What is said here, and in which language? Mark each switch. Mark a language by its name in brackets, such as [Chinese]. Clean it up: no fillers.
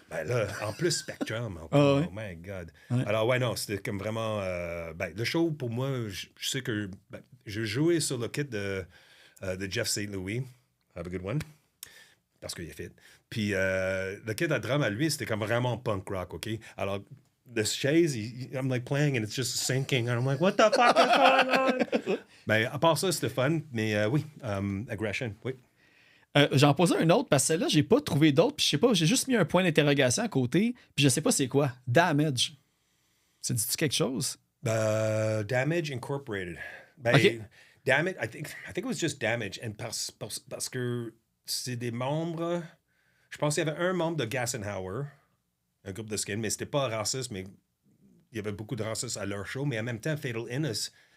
[French] Là, en plus, Spectrum. [English] Oh my God. [French] Ouais. Alors, non, c'était comme vraiment... le show, pour moi, je sais que je jouais sur le kit de Jeff St. Louis. [English] Have a good one. [French] Parce qu'il est fit. Puis, le kit à drum à lui, c'était comme vraiment punk rock, OK? Alors, [English] the chaise, I'm like playing and it's just sinking. And I'm like, what the fuck is going on? [French] À part ça, c'était fun. Mais oui, Aggression, oui. J'en posais un autre parce que celle-là, j'ai pas trouvé d'autres. Puis je sais pas, j'ai juste mis un point d'interrogation à côté. Puis je sais pas c'est quoi. Damage. Ça dit-tu quelque chose? Damage Incorporated. OK. [English] Damage, I think it was just Damage. And [French] parce que c'est des membres... Je pense qu'il y avait un membre de Gassenhauer, un groupe de skin, mais c'était pas raciste, mais il y avait beaucoup de racistes à leur show. Mais en même temps, Fatal Illness.